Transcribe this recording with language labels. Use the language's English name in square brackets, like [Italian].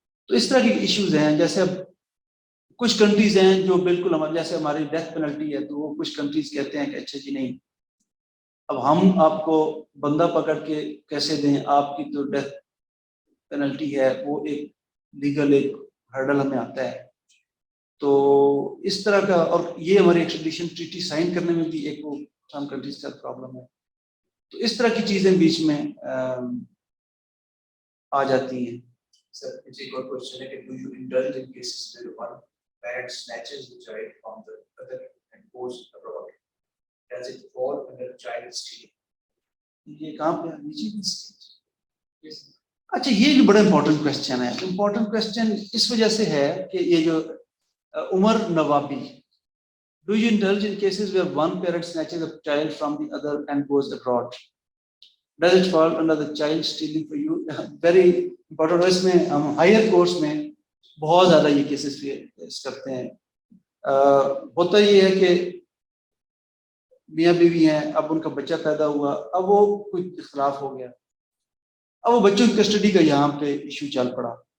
[Urdu] تو اس طرح کے ایشوز ہیں. جیسے اب کچھ کنٹریز ہیں جو بالکل جیسے ہماری ڈیتھ پینلٹی ہے تو وہ کچھ کنٹریز کہتے ہیں کہ اچھا جی نہیں اب ہم آپ کو بندہ پکڑ کے کیسے دیں, آپ کی تو ڈیتھ پینلٹی ہے وہ ایک لیگل ایک ہرڈل ہمیں آتا ہے. تو اس طرح کا اور یہ ہماری ایکسٹریڈیشن ٹریٹی سائن کرنے میں بھی ایک وہ سم کنٹریز کا پرابلم ہے. تو اس طرح کی چیزیں بیچ میں آ جاتی ہیں. [English] Sir, [Urdu] ایک اور کوشچن ہے کہ [English] do you indulge in cases where one parent snatches the child from the other and goes abroad? Does it fall under child stealing? [Urdu] یہ کہاں پہ نیچے؟ اچھا یہ جو بڑا امپورٹنٹ کوشچن ہے. امپورٹنٹ کوشچن اس وجہ سے ہے کہ یہ جو عمر نوابی, [English] do you indulge in cases where one parent snatches a child from the other and goes abroad? Does it fall under the child stealing for you? Very important. [Urdu] اس میں ہم higher course میں بہت زیادہ یہ کیسز فیس کرتے ہیں. ہوتا یہ ہے کہ میاں بیوی ہیں, اب ان کا بچہ پیدا ہوا, اب وہ کوئی اختلاف ہو گیا, اب وہ بچوں کی کسٹڈی کا یہاں پہ ایشو چل پڑا.